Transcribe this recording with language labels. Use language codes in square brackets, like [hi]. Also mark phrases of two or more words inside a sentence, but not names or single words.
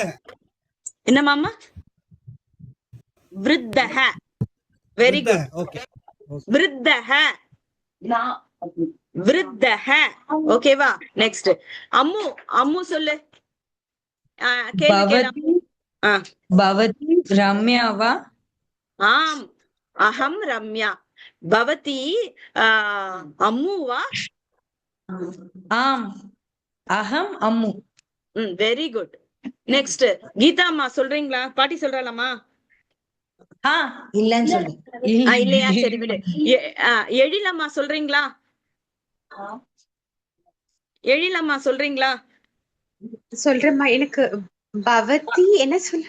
[ta] அகிலா என்ன மாமா? விருத்தஹ. [en] very good. [ta] ஓகே [sa] वृद्धः, वृद्धः. [ta] ஓகேவா? நெக்ஸ்ட் அம்மு. அம்மு சொல்லு. கேள்வி கேளு. [sa] भवती रम्या वा? आम्, अहम् रम्या. भवती अम्मु वा? आम् अहम् अम्मु. [en] very good. [ta] நெக்ஸ்ட் கீதா அம்மா சொல்றீங்களா? பாட்டி சொல்றாளாமா? இல்லன்னு சொல்லு. இல்லையா? சரி விடு. எழிலம்மா சொல்றீங்களா? எழிலம்மா சொல்றீங்களா? சொல்றேம்மா. எனக்கு பவதி என்ன சொல்ல?